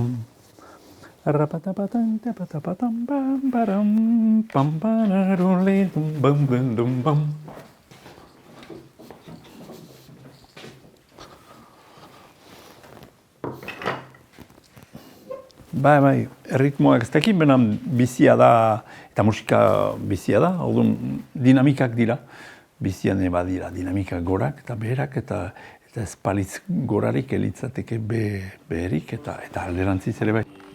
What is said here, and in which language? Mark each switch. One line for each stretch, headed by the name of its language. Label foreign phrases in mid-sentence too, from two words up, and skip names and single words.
Basque: Rapatapatam tapatapatam pam param pam pararole dum bum dum bum. Bai, erritmoak ez dakit, benan bizia da, eta musika bizia da, orduan dinamikak dira. Bizian badira dinamika gorak eta beherak eta ez palitz gorarik elitzateke beherik eta alderantziz ere bai.